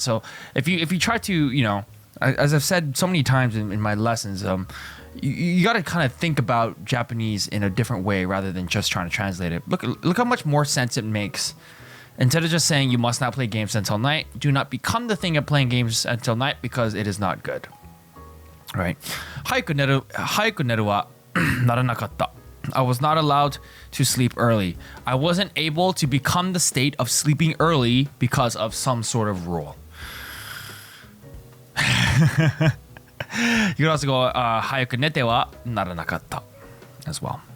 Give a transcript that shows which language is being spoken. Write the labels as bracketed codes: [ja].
[en] So if you try to, you know, as I've said so many times in my lessons, you got to kind of think about Japanese in a different way rather than just trying to translate it. Look how much more sense it makes. Instead of just saying you must not play games until night, do not become the thing of playing games until night because it is not good. Right. [ja] 早く寝るはならなかった. [en] I was not allowed to sleep early. I wasn't able to become the state of sleeping early because of some sort of rule. You could also go [ja] 早く寝てはならなかった [en] as well.